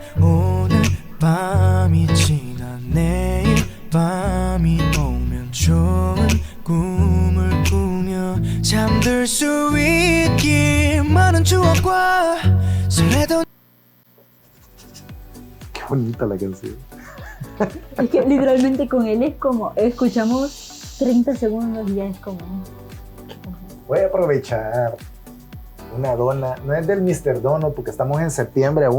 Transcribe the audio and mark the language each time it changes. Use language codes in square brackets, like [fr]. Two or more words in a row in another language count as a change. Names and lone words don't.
[ko] 오늘 밤이 지나 내일 밤이 오면 좋은 꿈을 꾸며 잠들 수 있길 많은 추억과 설레던. [es] Qué bonita la canción. Es que literalmente con él es como escuchamos 30 segundos y ya es como... Voy a aprovechar una dona, no es del Mr. Donut porque estamos en septiembre aún.